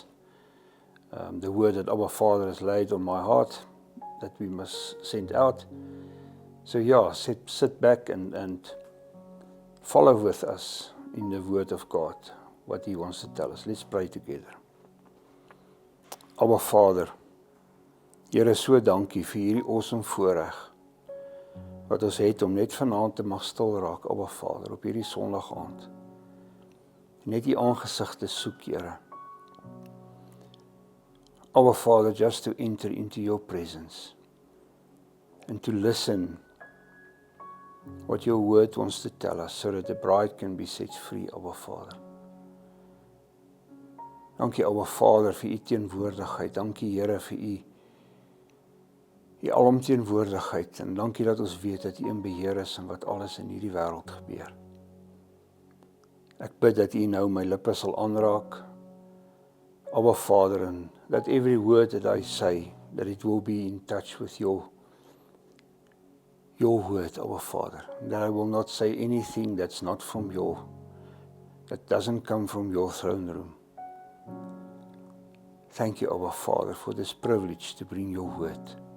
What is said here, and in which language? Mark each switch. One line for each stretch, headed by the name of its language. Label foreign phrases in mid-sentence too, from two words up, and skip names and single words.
English: The word that our Father has laid on my heart that we must send out. So yeah, sit back and follow with us in the word of God, what He wants to tell us. Let's pray together.
Afrikaans: Our Vader, Here, so dankie vir hierdie awesome voorreg wat ons het om net vanaand te mag stil raak, Abba Vader, op hierdie Sondag aand. Net U aangesig te soek, Here.
English: Abba Father, just to enter into Your presence and to listen what Your word wants to tell us so that the bride can be set free, Abba Father.
Afrikaans: Dankie, Abba Vader, vir U teenwoordigheid. Dankie, Here, vir U alomteenwoordigheid, en dankie dat ons weet dat U in beheer is en wat alles in hierdie wêreld gebeur. Ek bid dat U nou my lippe sal aanraak,
English: Abba Father, and that every word that I say, that it will be in touch with Your word, Abba Father. That I will not say anything that's not from that doesn't come from Your throne room. Thank You, Abba Father, for this privilege to bring Your word.